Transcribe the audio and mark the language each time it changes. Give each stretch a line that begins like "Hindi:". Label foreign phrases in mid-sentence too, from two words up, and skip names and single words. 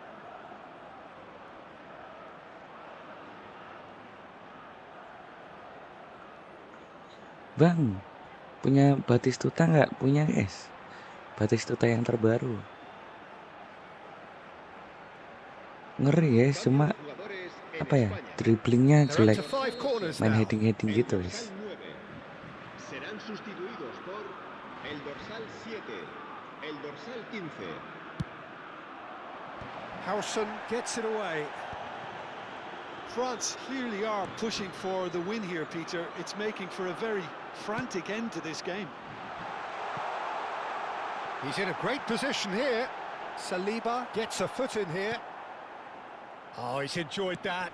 Indonesian: Bang, punya Batistuta nggak? Punya guys. Batistuta yang terbaru. Ngeri guys, cuma apa ya? Dribblingnya jelek. Main heading-heading gitu guys.
Spanish: Serán sustituidos por El dorsal 7. El dorsal 15.
English: Howson gets it away. France clearly are pushing for the win here, Peter. It's making for a very frantic end to this game. He's in a great position here. Saliba gets a foot in here. Oh, he's enjoyed that.